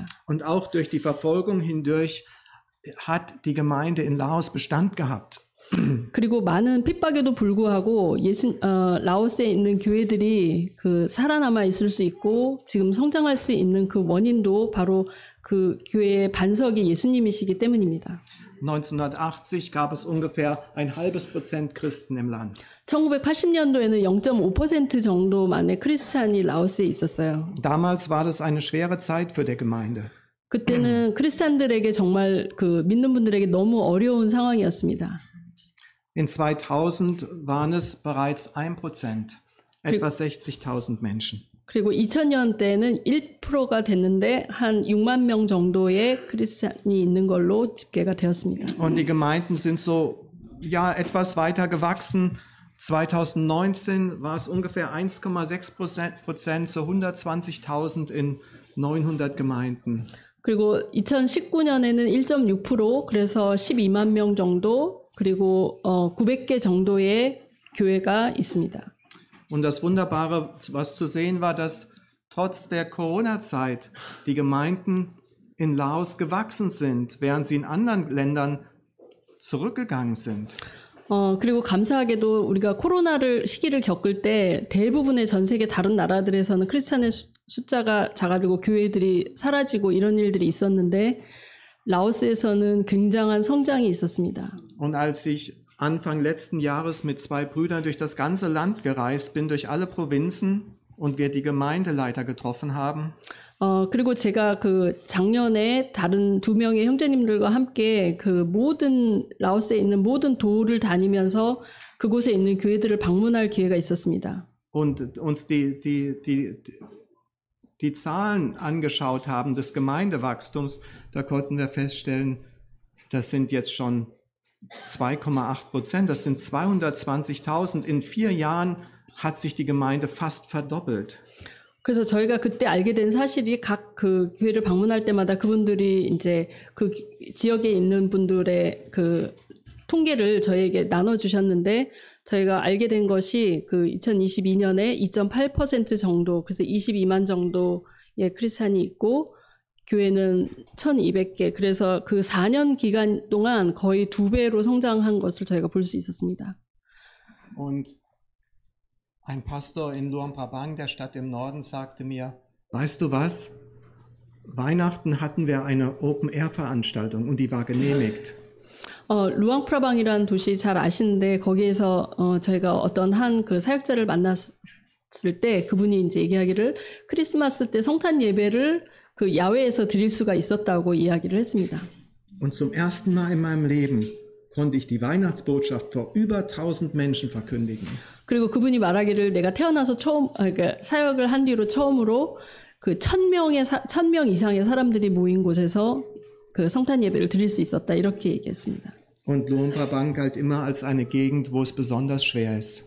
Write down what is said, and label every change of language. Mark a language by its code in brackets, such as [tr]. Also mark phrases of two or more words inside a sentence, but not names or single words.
[de] Und auch durch die Verfolgung hindurch hat die Gemeinde in Laos Bestand gehabt. [ko] 그리고 많은 핍박에도 불구하고 라오스에 있는 교회들이 그 살아남아 있을 수 있고 지금 성장할 수 있는 그 원인도 바로 그 교회의 반석이 예수님이시기 때문입니다. [de] 1980 gab es ungefähr 0,5% Christen im Land. [ko] 1980년도에는 0.5% 정도만의 크리스찬이 라오스에 있었어요. [de] Damals war das eine schwere Zeit für die Gemeinde. [ko] 그때는 크리스찬들에게 정말 그 믿는 분들에게 너무 어려운 상황이었습니다. [de] In 2000 waren es bereits 1%, etwa 60.000 Menschen. [ko] 그리고 2000년대에는 1%가 됐는데 한 6만 명 정도의 크리스찬이 있는 걸로 집계가 되었습니다. [de] Und die Gemeinden sind so ja etwas weiter gewachsen. 2019 war es ungefähr 1,6% zu 120.000 in 900 Gemeinden. [ko] 그리고 2019년에는 1.6% 그래서 12만 명 정도 그리고 900개 정도의 교회가 있습니다. [de] Und das Wunderbare, was zu sehen war, dass trotz der Corona-Zeit die Gemeinden in Laos gewachsen sind, während sie in anderen Ländern zurückgegangen sind. [ko] 그리고 감사하게도 우리가 시기를 겪을 때 대부분의 전 세계 다른 나라들에서는 크리스찬의 숫자가 작아지고 교회들이 사라지고 이런 일들이 있었는데 라오스에서는 굉장한 성장이 있었습니다. [de] Und als ich Anfang letzten Jahres mit 2 Brüdern durch das ganze Land gereist bin, durch alle Provinzen und wir die Gemeindeleiter getroffen haben. [ko] 그리고 제가 그 작년에 다른 2명의 형제님들과 함께 그 모든 라오스에 있는 모든 도를 다니면서 그곳에 있는 교회들을 방문할 기회가 있었습니다. [de] Und uns die Zahlen angeschaut haben des Gemeindewachstums, da konnten wir feststellen, das sind jetzt schon 2,8%, das sind 220.000. In 4 Jahren hat sich die Gemeinde fast verdoppelt. [ko] 그래서 저희가 그때 알게 된 사실이 각 그 교회를 방문할 때마다 그분들이 이제 그 지역에 있는 분들의 그 통계를 저희에게 나눠주셨는데 저희가 알게 된 것이 그 2022년에 2.8% 정도, 그래서 22만 정도의 크리스찬이 있고 교회는 1,200개, 그래서 그 4년 기간 동안 거의 2배로 성장한 것을 저희가 볼 수 있었습니다. [de] Und ein Pastor in Luang Prabang, der Stadt im Norden, sagte mir, weißt du was? Weihnachten hatten wir eine Open-Air-Veranstaltung und die war genehmigt. [ko] 루앙프라방이라는 도시 잘 아시는데 거기에서 저희가 어떤 한 그 사역자를 만났을 때 그분이 이제 얘기하기를 크리스마스 때 성탄 예배를 그 야외에서 드릴 수가 있었다고 이야기를 했습니다. [de] Und zum ersten Mal in meinem Leben konnte ich die Weihnachtsbotschaft vor über 1000 Menschen verkündigen. [ko] 그리고 그분이 말하기를 내가 태어나서 그러니까 사역을 한 뒤로 처음으로 그 1000명 이상의 사람들이 모인 곳에서 그 성탄 예배를 드릴 수 있었다 이렇게 얘기했습니다. [de] Und Luang Prabang galt immer als eine Gegend, wo es besonders schwer ist.